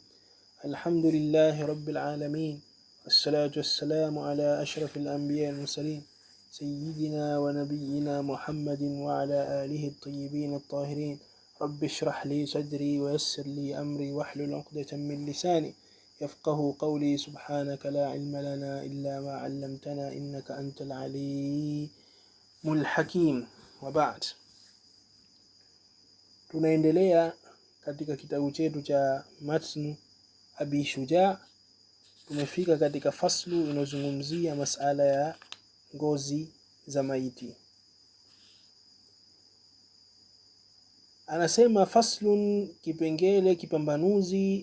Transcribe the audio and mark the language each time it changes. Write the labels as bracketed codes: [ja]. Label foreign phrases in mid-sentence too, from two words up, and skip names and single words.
[ar] الحمد لله رب العالمين، والصلاة والسلام على أشرف الأنبياء المرسلين سيدنا ونبينا محمد وعلى آله الطيبين الطاهرين. رب اشرح لي صدري ويسر لي أمري واحلل عقدة من لساني يفقه قولي. سبحانك لا علم لنا إلا ما علمتنا إنك أنت العليم الحكيم. [sw] Wabaad, tunaendelea katika kitabu chetu cha Matn Abi Shujaa. Tumefika katika faslu inayozungumzia masala ya ngozi za maiti. Anasema faslun, kipengele kipambanuzi.